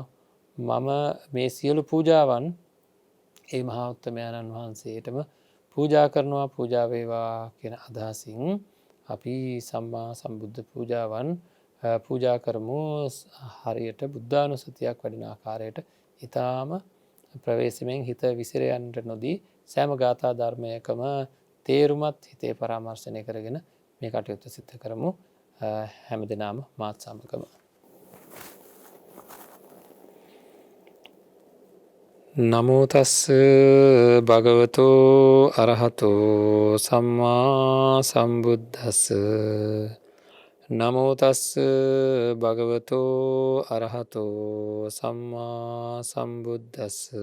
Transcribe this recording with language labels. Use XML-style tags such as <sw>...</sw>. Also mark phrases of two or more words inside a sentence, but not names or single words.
<si>මම මේ සියලු පූජාවන් ඒ මහා උත්තමයන්න් වහන්සේටම පූජා කරනවා පූජා වේවා කියන අදහසින් අපි සම්මා සම්බුද්ධ පූජාවන් පූජා කරමු හරියට බුද්ධානුස්සතියක් වඩින ආකාරයට ඉතාම ප්‍රවේශමෙන් හිත විසිරයන්ට නොදී සෑම ගාථා ධර්මයකම තේරුමත් හිතේ පරාමර්ශනය කරගෙන මේ කටයුත්ත සිද්ධ කරමු හැම දෙනාම මාත් සමගම.</si> <pi>නමෝ තස්ස භගවතෝ අරහතෝ සම්මා සම්බුද්දස්ස නමෝ තස්ස භගවතෝ අරහතෝ සම්මා සම්බුද්දස්ස</pi>